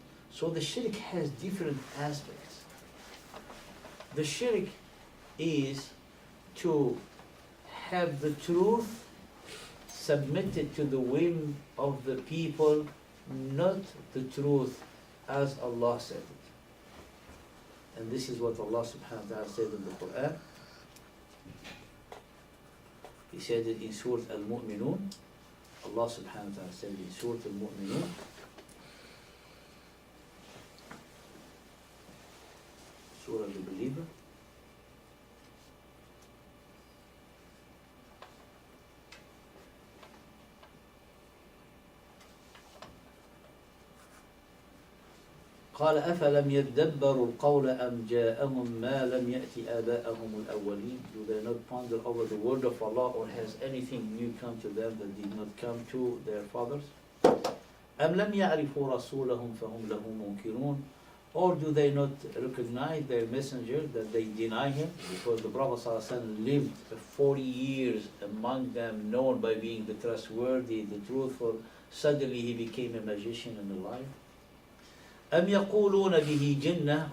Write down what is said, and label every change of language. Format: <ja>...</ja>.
<en>So the shirk has different aspects. The shirk is to have the truth submitted to the whim of the people, not the truth as Allah said it. And this is what Allah subhanahu wa ta'ala said in the Quran. He said it in Surah Al-Mu'minun. Allah subhanahu wa ta'ala said in Surah Al-Mu'minun, Surah Al-Believer,</en> <ar>قال أفلم يدبروا القول أم جاءهم ما لم يأت آباءهم الأولين.</ar> <en>Do they not ponder over the word of Allah, or has anything new come to them that did not come to their fathers?</en> <ar>أم لم يعرفوا رسولهم فهم له منكرون.</ar> <en>Or do they not recognize their messenger, that they deny him? Because the Prophet ﷺ lived 40 years among them, known by being the trustworthy, the truthful. Suddenly he became a magician and a liar.</en> <ar>أَمْ يَقُولُونَ بِهِ جِنَّةٌ.</ar>